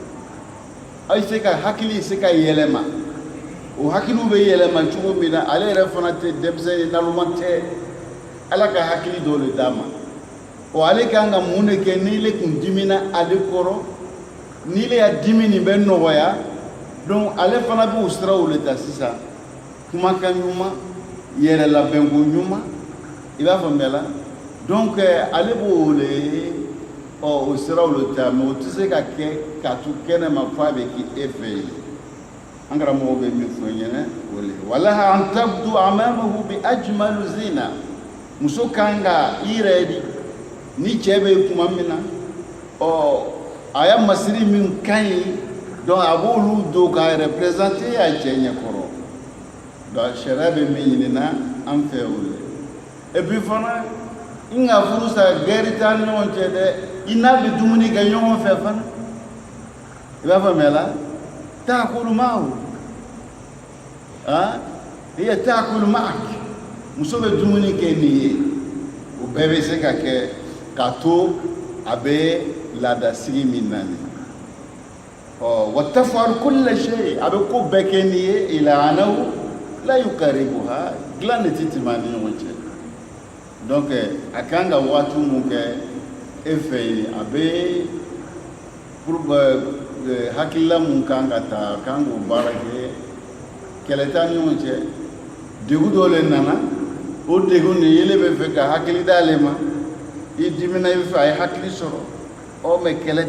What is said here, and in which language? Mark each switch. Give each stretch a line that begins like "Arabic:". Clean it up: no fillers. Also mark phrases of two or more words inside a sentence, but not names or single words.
Bambara: a ye se ka hakili se ka yɛlɛma o hakiliw bɛ yɛlɛma cogo min na ale yɛrɛ fana tɛ denmisɛn ye naloma tɛ ala ka hakili dɔ le d'a ma o ale kan ka mun de kɛ ni le kun dimina ale kɔrɔ ni le ya dimi nin bɛ nɔgɔya donc ale fana bɛ o siraw le ta sisan kumakan ɲuman yɛrɛ labɛnko ɲuman i b'a faamuya la donc ale b'o le o siraw le ta mais o tɛ se ka kɛ ka to kɛnɛma f'a bɛ k'i e fɛ yen an karamɔgɔ bɛ min fɔ n ɲɛna o le
Arabic: ولها أن تبدو أمامه بأجمل زينة
Bambara: muso kan ka i yɛrɛ di ni cɛ bɛ kuma min na a ya masiri min ka ɲi donc a b'olu don k'a représenter a cɛ ɲɛkɔrɔ donc sariya bɛ min ɲinina an fɛ o le
French: et puis
Bambara: fana n ka furu sa gɛri t'an ni ɲɔgɔn cɛ dɛ i n'a bɛ dumuni kɛ ɲɔgɔn fɛ fana i b'a faamuya la
Arabic: تأكل معه هي تأكل معك
Bambara: muso bɛ dumuni kɛ nin ye o bɛɛ bɛ se ka kɛ ka to a bɛ laadasigi min na nin
Arabic: وتفعل كل شيء
Bambara: a bɛ ko bɛɛ kɛ nin ye
Arabic: إلا أنه لا يقربها
Bambara: dilan de tɛ tɛmɛ a ni ɲɔgɔn cɛ donc a kan ka waati mun kɛ e fɛ yen a bɛ pour hakilila mun kan ka ta a kan k'o baara kɛ kɛlɛ t'a ni ɲɔgɔn cɛ degun dɔ le nana o degun nin yele bɛ fɛ ka hakili d'ale ma i dimina i bɛ fɛ a ye hakili sɔrɔ mais